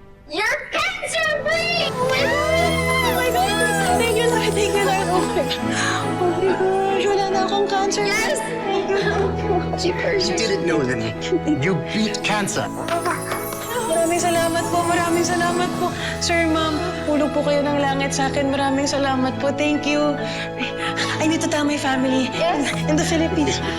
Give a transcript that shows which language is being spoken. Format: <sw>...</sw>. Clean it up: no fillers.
<en>You're cancer-free! Oh my God! Thank you, Lord. Thank you, Lord. Oh my gosh.</en> <tl>Wala na akong cancer.</tl> <en>Yes! Thank you. You didn't know that you beat cancer.</en> <tl>Maraming salamat po. Maraming salamat po. Sir, ma'am, hulog po kayo ng langit sa akin. Maraming salamat po.</tl> <en>Thank you. I need to tell my family in the Philippines.</en>